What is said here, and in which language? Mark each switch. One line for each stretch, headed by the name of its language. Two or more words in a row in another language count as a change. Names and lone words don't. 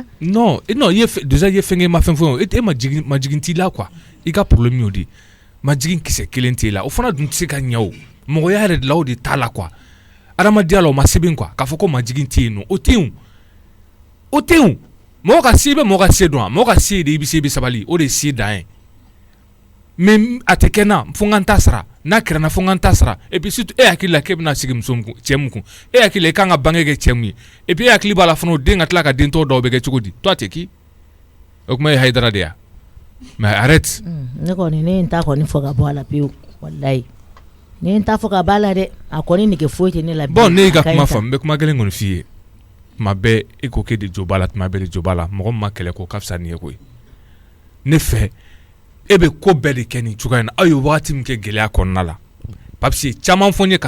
French: non déjà
Bambara: i ye fɛn kɛ i ma fɛn fɔ e ma jigin t'i la quoi i ka problème y'o de ma jigin kisɛ kelen t'e la o fana dun tɛ se ka ɲɛ o mɔgɔya yɛrɛ de la o de t'a la quoi adamadenya la o ma sɛbɛn quoi k'a fɔ ko majigin tɛ yen nɔ o tɛ yen o tɛ yen mɔgɔ ka se bɛ mɔgɔ ka se dɔn a mɔgɔ ka se de i bɛ se i bɛ sabali o de ye se dan ye mais a tɛ kɛ na fo n ka n ta sara n'a kɛra na fo n ka n ta sara
French: et puis
Bambara: surtout e hakili la k'e bɛna sigi muso mun kun cɛ mun kun e hakili la i kan ka bange kɛ cɛ mun ye
French: et puis
Bambara: e hakili b'a la fana o den ka tila ka den tɔw dɔw bɛ kɛ cogo di
French: toi t'es qui
Bambara: o kuma ye Hayidara de ya
French: mais arrête.
Bambara: ne kɔni ne ye n ta kɔni fɔ ka bɔ a la pewu walayi ne ye n ta fɔ ka bɔ a la dɛ a kɔni nege foyi tɛ ne la. bon ne y'i ka kuma faamu n bɛ kuma kelen kɔni f'i ye tuma bɛɛ e ko k'e de jo b'a la tuma bɛɛ de jo b'a la mɔgɔ min ma kɛlɛ ko ka fisa nin ye koyi ne fɛ e bɛ ko bɛɛ de kɛ nin cogoya in na aw ye wagati min kɛ gɛlɛya kɔnɔna la
French: parce que
Bambara: caman fɔ n ye k'a